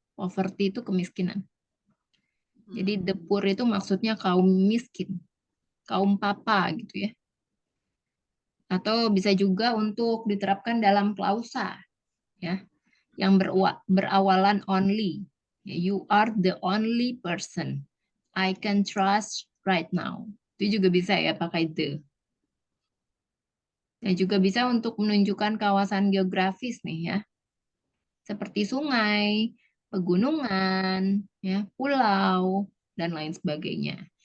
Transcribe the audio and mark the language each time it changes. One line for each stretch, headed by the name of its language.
Indonesian: Poverty itu kemiskinan. Jadi
English: the poor
Indonesian: itu maksudnya kaum miskin, kaum papa gitu ya. Atau bisa juga untuk diterapkan dalam klausa ya, yang berawalan only.
English: You are the only person I can trust right now.
Indonesian: Itu juga bisa ya pakai the. Dan juga bisa untuk menunjukkan kawasan geografis nih ya. Seperti sungai, pegunungan, ya, pulau, dan lain sebagainya.